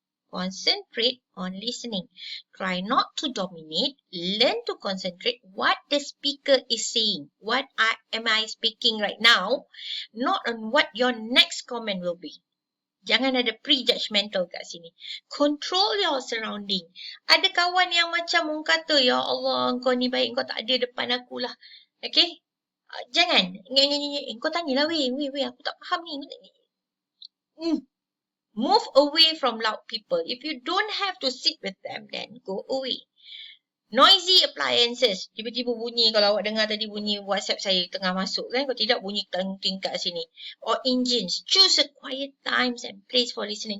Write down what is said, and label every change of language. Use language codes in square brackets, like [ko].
[en] Concentrate on listening. Try not to dominate. Learn to concentrate what the speaker is saying. What am I speaking right now? Not on what your next comment will be. [ms] Jangan ada prejudgmental kat sini. [en] Control your surrounding. [ms] Ada kawan yang macam orang kata, ya Allah, kau ni baik, kau tak ada depan aku lah. Okay? Jangan. Kau tanyalah, weh, aku tak faham ni. [en] Move away from loud people. If you don't have to sit with them, then go away. Noisy appliances. [ms] Tiba-tiba bunyi, kalau awak dengar tadi bunyi WhatsApp saya tengah masuk kan. Kalau tidak, bunyi ting kat sini. [en] Or engines. Choose a quiet times and place for listening.